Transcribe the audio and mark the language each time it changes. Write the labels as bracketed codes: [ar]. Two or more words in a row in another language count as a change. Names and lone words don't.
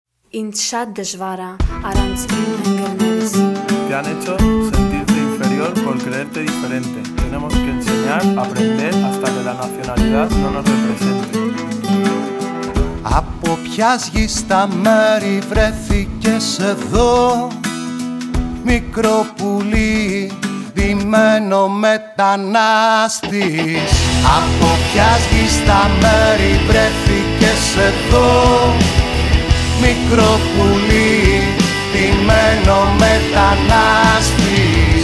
[es] Inshadeshvara Arantzkin Engelmeris. Te han hecho sentirte inferior por creerte diferente. Tenemos que enseñar, aprender hasta que la nacionalidad no nos represente. [el] Από ποιας γης στα μέρη βρέθηκες εδώ, μικρό πουλί, ντυμένο μετανάστης. Από ποιας γης στα μέρη βρέθηκες εδώ, μικρό πουλί, ντυμένο μετανάστης.